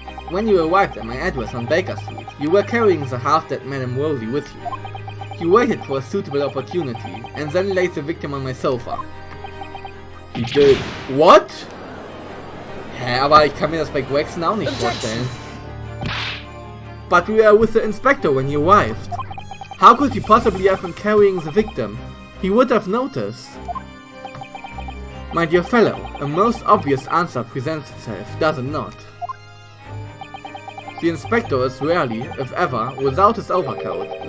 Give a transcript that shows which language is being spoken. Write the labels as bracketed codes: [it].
[en] When you arrived at my address on Baker Street, you were carrying the half-dead Madame Rosie with you. You waited for a suitable opportunity, and then laid the victim on my sofa. He did what? [de] Hä, aber ich kann mir das bei Gregson auch nicht vorstellen. [en] But we were with the inspector when he arrived. How could he possibly have been carrying the victim? He would have noticed. My dear fellow, a most obvious answer presents itself, does it not? The inspector is rarely, if ever, without his overcoat.